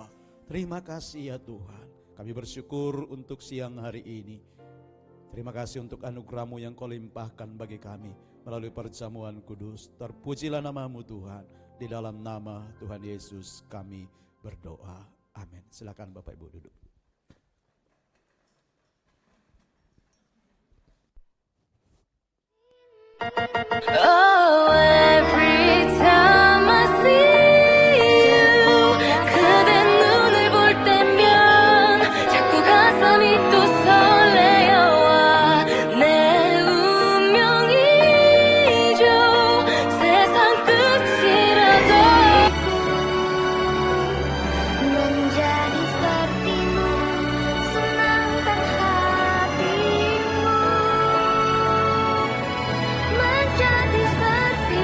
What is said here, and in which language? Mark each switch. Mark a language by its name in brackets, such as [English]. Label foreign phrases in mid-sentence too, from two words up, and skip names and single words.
[Indonesian] Terima kasih ya Tuhan. Kami bersyukur untuk siang hari ini. Terima kasih untuk anugerah-Mu yang Kau limpahkan bagi kami melalui perjamuan kudus. Terpujilah nama-Mu Tuhan. Di dalam nama Tuhan Yesus kami berdoa. Amin. Silakan Bapak Ibu duduk. [English] Oh, every time I see you, [Korean] 그대 눈을 볼 때면 자꾸 가슴이 또 설레어와 내 운명이죠. 세상 끝이라도 [Indonesian] menjadi sepertimu, senangkan hatimu. Menjadi sepertimu.